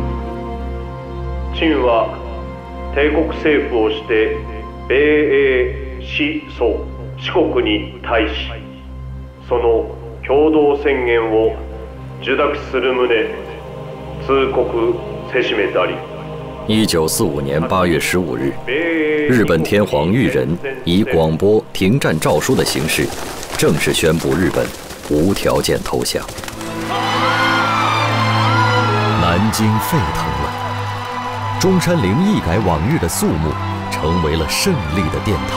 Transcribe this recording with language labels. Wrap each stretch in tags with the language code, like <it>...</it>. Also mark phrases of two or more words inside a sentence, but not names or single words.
<ja>陳は帝国政府をして米英四蘇四国に対し、その共同宣言を受諾する旨通告せしめたり。</ja> <zh>1945年8月15日，日本天皇裕仁以广播停战诏书的形式，正式宣布日本无条件投降。南南京沸腾了，中山陵一改往日的肃穆，成为了胜利的殿堂。</zh>